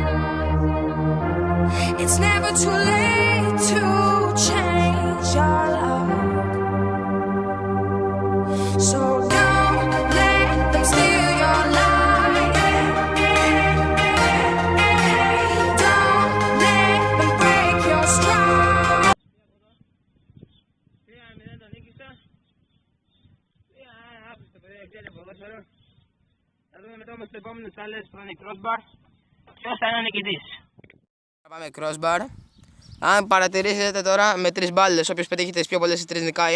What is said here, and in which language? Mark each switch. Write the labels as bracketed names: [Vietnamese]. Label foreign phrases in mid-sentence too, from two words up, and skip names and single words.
[English] It's never too late to change your love. So don't let them steal your life. Don't let them break your stride. [Greek] 3-0 το νίκησα. Άφησε το παιδί, ξέρετε ποδόσφαιρο. Θα δούμε μετά όμως το επόμενο challenge που θα είναι crossbar. Ποιος θα είναι ο νικητής. Θα πάμε crossbar. Αν παρατηρήσετε τώρα με 3 μπάλες, όποιος πετύχει τις πιο πολλές οι 3 νικάει.